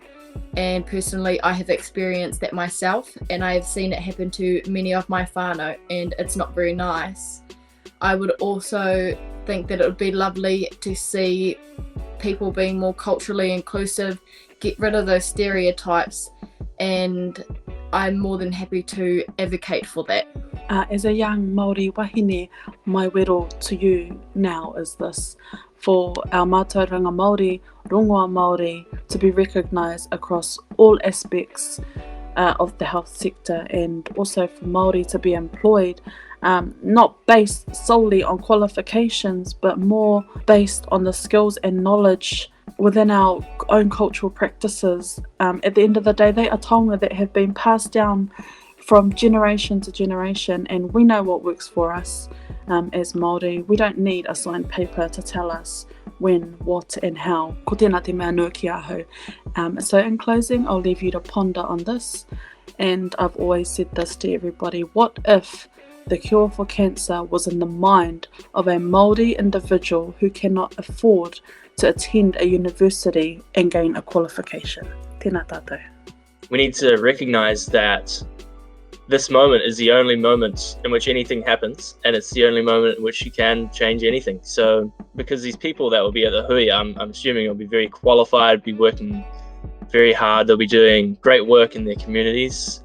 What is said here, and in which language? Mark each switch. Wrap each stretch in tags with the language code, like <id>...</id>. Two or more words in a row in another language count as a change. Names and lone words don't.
<en>And personally, I have experienced that myself, and I have seen it happen to many of my whānau, and it's not very nice. I would also think that it would be lovely to see people being more culturally inclusive, get rid of those stereotypes, and I'm more than happy to advocate for that. As a young Māori wahine, my wero to you now is this: for our</en> <mi>mātauranga Māori, rongoa Māori,</mi> <en>to be recognised across all aspects of the health sector, and also for Māori to be employed, not based solely on qualifications, but more based on the skills and knowledge within our own cultural practices. At the end of the day, they are taonga that have been passed down from generation to generation, and we know what works for us as Māori. We don't need a signed paper to tell us when, what and how.</en> <mi>Ko tēnā te mea nui ki aho.</mi> <en>So in closing, I'll leave you to ponder on this, and I've always said this to everybody: what if the cure for cancer was in the mind of a Māori individual who cannot afford to attend a university and gain a qualification?</en> <mi>Tēnā tātou.</mi> <en>We need to recognise that this moment is the only moment in which anything happens, and it's the only moment in which you can change anything. So because these people that will be at the Hui, I'm assuming will be very qualified, be working very hard, they'll be doing great work in their communities.</en>